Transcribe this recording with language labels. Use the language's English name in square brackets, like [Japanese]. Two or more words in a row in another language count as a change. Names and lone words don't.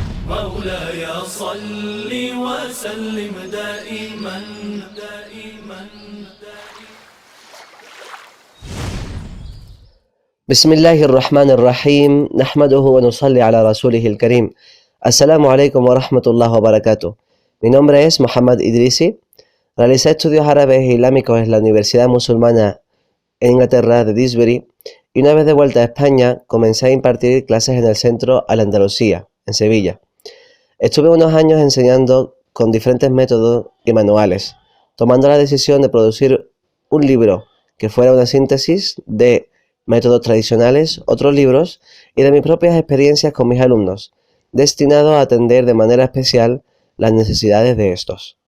[Arabic] مولاي صل وسلم دائما دائما. بسم الله الرحمن الرحيم نحمده ونصلي على رسوله الكريم. السلام عليكم ورحمة الله وبركاته. [Spanish] Mi nombre es Muhammad Idrisi. Realicé estudios árabes e islámicos en la Universidad Musulmana en Inglaterra de Disbury y una vez de vuelta a España comencé a impartir clases en el centro Al-Andalusía, en Sevilla. Estuve unos años enseñando con diferentes métodos y manuales, tomando la decisión de producir un libro que fuera una síntesis de métodos tradicionales, otros libros y de mis propias experiencias con mis alumnos, destinado a atender de manera especial las necesidades de estos.